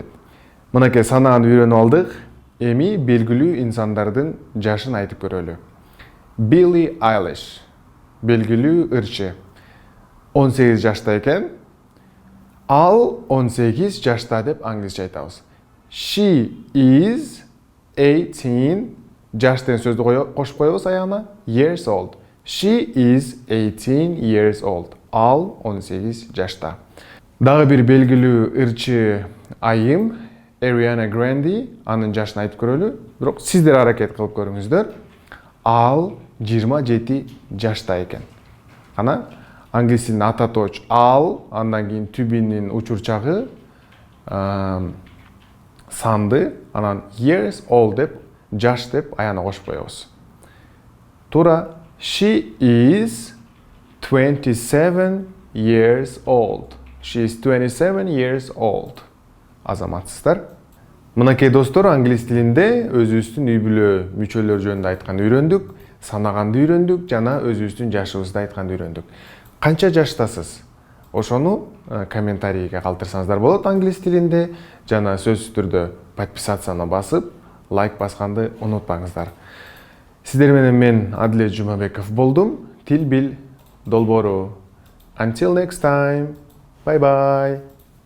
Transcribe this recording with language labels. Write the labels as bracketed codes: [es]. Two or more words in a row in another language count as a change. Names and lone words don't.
[ky] Мынакей санаганды үйрөнүп алдык. Эми белгилүү инсандардын жашын айтып көрөлү. Billie Eilish, белгилүү ырчы, 18 жашта экен. Ал 18 жашта деп англисче айтабыз. [en] She is 18, [ky] жаш деген сөздү кошуп коебуз аягына, [en] years old. She is 18 years old. [ky] Ал 18 жашта. Дагы бир белгилүү ырчы айым, Ariana Grande, анын жашын айтып көрөлү. Бирок сиздер аракет кылып көрүңүздөр. Ал 27 жашта экен. Ана англис тилинин ата точ ал, андан кийин түбүнүн учурчагы санды, анан [en] years old [ky] деп, жаш деп аяна кошуп коебуз. Туура, [en] she is 27 years old. She is 27 years old. [ky] Азаматсыздар. Мынакей достор, англис тилинде өзүбүздүн үйй-бүлө мүчөлөр жөнүндө айтканды үйрөндүк, санаганды үйрөндүк жана өзүбүздүн жашыбызды айтканды үйрөндүк. Канча жаштасыз? Ошону комментарийге калтырсаңыздар болот англис тилинде, жана сөзсүз түрдө подписацияны басып, лайк басканды унутпаңыздар. Сиздер менен мен Адилет Жумабеков болдум. Тил бил, долбоору. [en] Until next time. Bye bye.